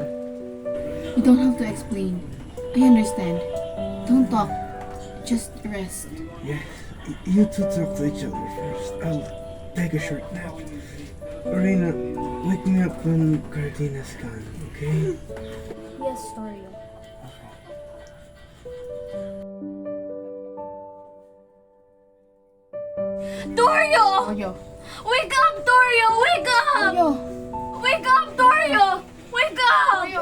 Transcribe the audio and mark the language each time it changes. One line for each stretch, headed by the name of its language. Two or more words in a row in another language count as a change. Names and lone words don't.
English: You don't have to explain. I understand. Don't talk. Just rest. Yeah, you two talk to each other first. I'll take a short nap. Reina, wake me up when Cardina's gone, okay? Yes, Torio. Torio! Torio. Wake up, Torio! Wake up! Torio. Wake up, Torio! Wake up! Torio.